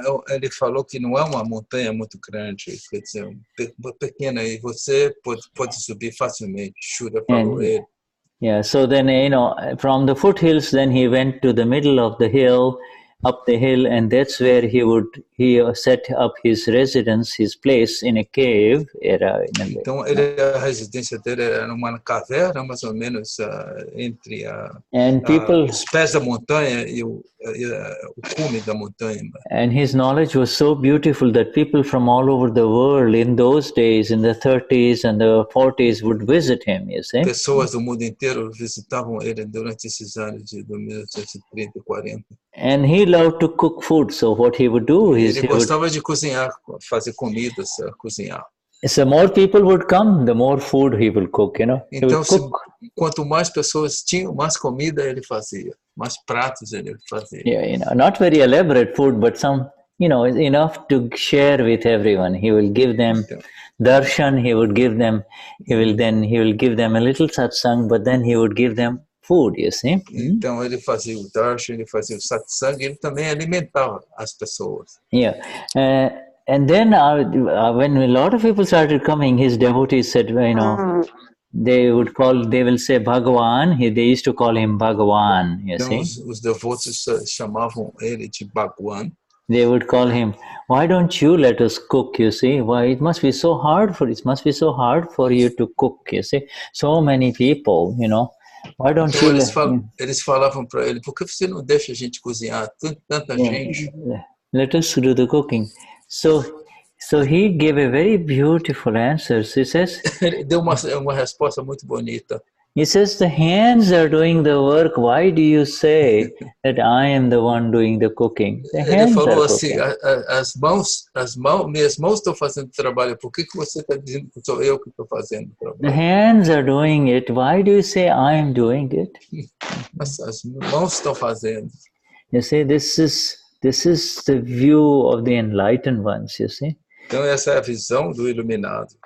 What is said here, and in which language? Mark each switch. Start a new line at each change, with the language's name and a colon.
Portuguese: Ele falou que não é uma montanha muito grande, quer dizer, pequena, e você pode subir facilmente. Shuddha falou ele.
English: Yeah. So then, from the foothills, then he went to the middle of the hill, up the hill, and that's where he set up his residence, his place in a cave.
Portuguese: Então, a residência dele era numa caverna, mais ou menos entre os pés da montanha e o cume da montanha.
English: And his knowledge was so beautiful that people from all over the world in those days, in the 30s and the 40s, would visit him, you see.
Portuguese: Pessoas do mundo inteiro visitavam ele durante esses anos de 1930 e 40.
English: And he loved to cook food, so what he would do is
Portuguese: ele gostava de cozinhar, fazer comidas, cozinhar.
English: So more people would come, the more food he will cook, you know.
Portuguese: Então, quanto mais pessoas tinham, mais comida ele fazia, mais pratos ele fazia.
English: Yeah, you know, not very elaborate food, but some, you know, enough to share with everyone. He will give them darshan, he will give them a little satsang, but then he would give them food, you see.
Portuguese: Então ele fazia o darshan, ele fazia o satsang, ele também alimentava as pessoas.
English: Yeah. And then when a lot of people started coming, his devotees said, you know, they will say Bhagavan. They used to call him Bhagavan, you see.
Portuguese: Os devotos chamavam ele de Bhagavan.
English: They would call him, why don't you let us cook, you see? Why it must be so hard for you to cook, you see? So many people, you know. Why don't
Portuguese: então,
English: you
Portuguese: eles falavam para ele, por que você não deixa a gente cozinhar? Tanta gente.
English: Let us do the cooking. So he gave a very beautiful answer. He says,
Portuguese: ele deu uma resposta muito bonita.
English: He says, the hands are doing the work. Why do you say that I am the one doing the cooking? The hands
Portuguese: ele falou
English: are
Portuguese: assim,
English: cooking.
Portuguese: minhas mãos estão fazendo trabalho. Por que você está dizendo que sou eu que estou fazendo o trabalho?
English: The hands are doing it. Why do you say I am doing it?
Portuguese: As mãos estão fazendo.
English: You see, this is the view of the enlightened ones, you see.
Portuguese: Então essa é a visão do iluminado.